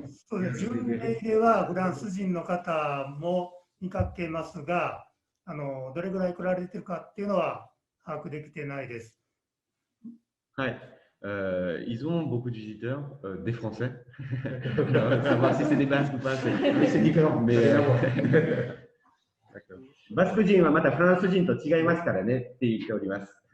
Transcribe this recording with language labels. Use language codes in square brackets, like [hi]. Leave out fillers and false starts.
[ja] 巡礼ではフランス人の方も見かけますが、どれぐらい来られているかっていうのは把握できてないです。はい。 [fr] Ils ont beaucoup de visiteurs, des Français. Savoir si c'est des Basques ou pas, c'est différent. Mais [ja] バスク人はまたフランス人と違いますからねって言っております。